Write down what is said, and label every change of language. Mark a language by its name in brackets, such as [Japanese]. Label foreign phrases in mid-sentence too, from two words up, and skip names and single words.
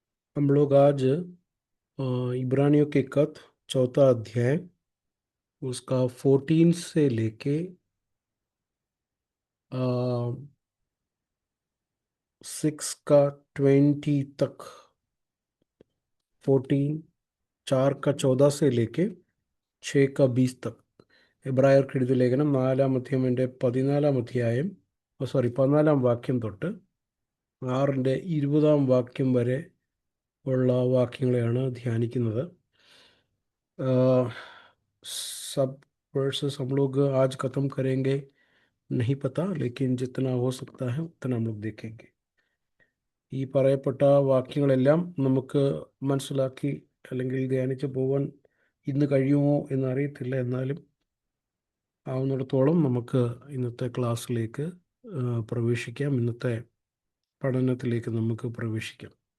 [Hindi] हम लोग आज इब्रानियों के खत चौथा अध्याय उसका 14 से लेके 6 का 20 तक। 14, 4 का 14 से लेके 6 का 20 तक. [Malayalam] എബ്രായർക്ക് എഴുതിയ ലേഖനം 4-ാം അധ്യായത്തിന്റെ 14-ാം അധ്യായം, സോറി, 14-ാം വാക്യം തൊട്ട് 6-ന്റെ 20-ാം വാക്യം വരെ ഉള്ള വാക്യങ്ങളെയാണ് ധ്യാനിക്കുന്നത്. [Hindi] सब वर्सेस हम लोग आज ख़त्म करेंगे नहीं पता, लेकिन जितना हो सकता है उतना हम लोग देखेंगे. [Malayalam] ഈ പറയപ്പെട്ട വാക്യങ്ങളെല്ലാം നമുക്ക് മനസ്സിലാക്കി അല്ലെങ്കിൽ ധ്യാനിച്ച് പോകാൻ ഇന്ന് കഴിയുമോ എന്നറിയത്തില്ല. എന്നാലും ആവുന്നിടത്തോളം നമുക്ക് ഇന്നത്തെ ക്ലാസ്സിലേക്ക് പ്രവേശിക്കാം. ഇന്നത്തെ പഠനത്തിലേക്ക് നമുക്ക് പ്രവേശിക്കാം.